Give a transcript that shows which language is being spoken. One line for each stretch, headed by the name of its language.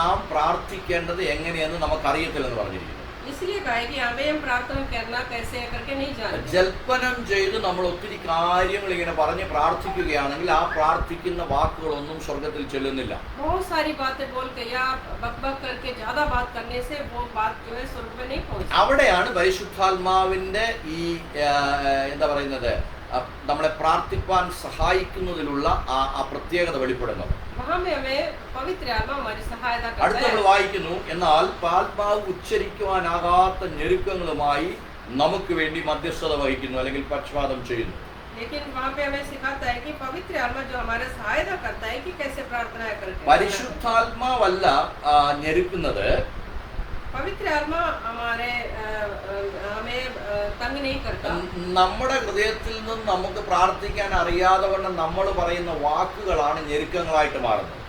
Malayalam: നാം പ്രാർത്ഥിക്കേണ്ടത് എങ്ങനെയെന്ന് നമുക്കറിയത്തില്ലെന്ന് പറഞ്ഞിരിക്കുന്നത്.
Hindi: इसलिए कहा है कि हमें हम प्रार्थना करना कैसे है करके नहीं जानते।
Malayalam: ജൽപ്പനം ചെയ്ത് നമ്മൾ ഒത്തിരി കാര്യങ്ങൾ ഇങ്ങനെ പറഞ്ഞ് പ്രാർത്ഥിക്കുകയാണെങ്കിൽ ആ പ്രാർത്ഥിക്കുന്ന വാക്കുകളൊന്നും സ്വർഗത്തിൽ ചെല്ലുന്നില്ല.
Hindi: बहुत सारी बातें बोल के या बक करके ज्यादा बात करने से वो बात जो है स्वर्ग में नहीं पहुंचती।
Malayalam: അവിടെയാണ് പരിശുദ്ധാത്മാവിന്റെ ഈ എന്താ പറയുന്നത് നമ്മളെ പ്രാർത്ഥിപ്പാൻ സഹായിക്കുന്നതിലുള്ള ആ പ്രത്യേകത വെളിപ്പെടുന്നത്.
Hindi: वहाँ में हमें पवित्र आत्मा हमारी सहायता करता
Malayalam: അടുത്ത
Hindi: है।
Malayalam: നമ്മൾ വായിക്കുന്നു, എന്നാൽ ആത്മാവ് ഉച്ചരിക്കുവാനാകാത്ത ഞെരുക്കങ്ങളുമായി നമുക്ക് വേണ്ടി മധ്യസ്ഥത വഹിക്കുന്നു അല്ലെങ്കിൽ പക്ഷപാതം ചെയ്യുന്നു.
Hindi: लेकिन वहाँ पे हमें सिखाता है कि पवित्र आत्मा जो हमारा सहायता करता है कि कैसे प्रार्थना करते हैं।
Malayalam: പരിശുദ്ധാത്മാവല്ല ഞെരുക്കുന്നത്,
Hindi: पवित्र आत्मा हमारे हमें तंग नहीं करता।
Malayalam: നമ്മുടെ ഹൃദയത്തിൽ നിന്ന് നമുക്ക് പ്രാർത്ഥിക്കാൻ അറിയാതെ വണ്ണം നമ്മൾ പറയുന്ന വാക്കുകളാണ് ഞെരുക്കങ്ങളായിട്ട് മാറുന്നത്.